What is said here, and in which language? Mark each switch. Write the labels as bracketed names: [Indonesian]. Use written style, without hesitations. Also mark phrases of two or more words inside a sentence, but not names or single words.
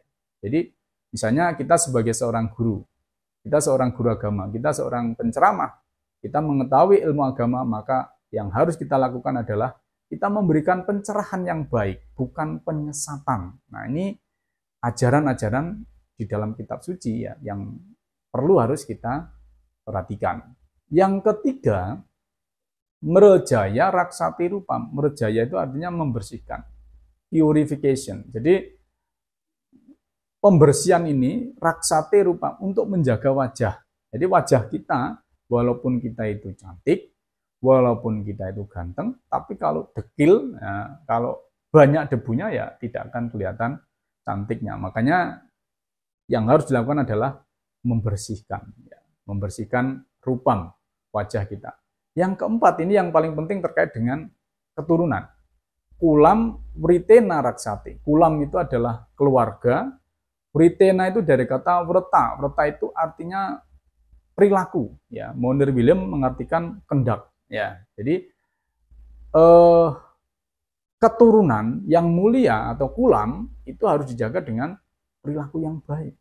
[Indonesian] Jadi misalnya kita sebagai seorang guru, kita seorang guru agama, kita seorang penceramah, kita mengetahui ilmu agama, maka yang harus kita lakukan adalah kita memberikan pencerahan yang baik, bukan penyesatan. Nah, ini ajaran-ajaran di dalam kitab suci ya, yang perlu harus kita perhatikan. Yang ketiga, [Sanskrit] merejaya raksati rupam. [Indonesian] Merejaya itu artinya membersihkan, purification. Jadi pembersihan ini [Sanskrit] raksati rupam [Indonesian] untuk menjaga wajah. Jadi wajah kita, walaupun kita itu cantik, walaupun kita itu ganteng, tapi kalau dekil, ya, kalau banyak debunya ya tidak akan kelihatan cantiknya. Makanya yang harus dilakukan adalah membersihkan, ya, membersihkan rupam wajah kita. Yang keempat, ini yang paling penting terkait dengan keturunan. [Sanskrit] Kulam writena raksati. [Indonesian] Kulam itu adalah keluarga. Writena itu dari kata vreta. Vreta itu artinya perilaku. Ya, Mounir William mengartikan kendak. Ya, jadi keturunan yang mulia atau kulam itu harus dijaga dengan perilaku yang baik.